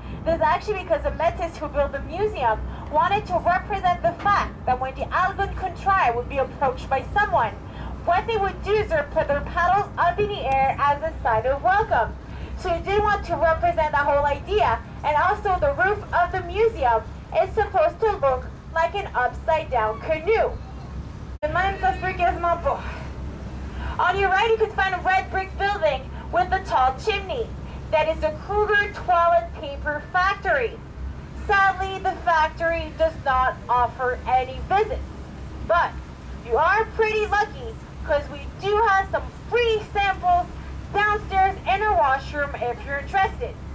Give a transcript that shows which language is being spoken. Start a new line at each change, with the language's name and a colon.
English: This is actually because the Métis who built the museum wanted to represent the fact that when the Algonquin would be approached by someone, what they would do is they would put their paddles up in the air as a sign of welcome. So they did want to represent that whole idea, and also the roof of the museum is supposed to look like an upside-down canoe.
French: Même ça se peut quasiment pas.
English: On your right, you can find a red brick building with a tall chimney. That is the Kruger Toilet Paper Factory. Sadly, the factory does not offer any visits, but you are pretty lucky because we do have some free samples downstairs in our washroom if you're interested.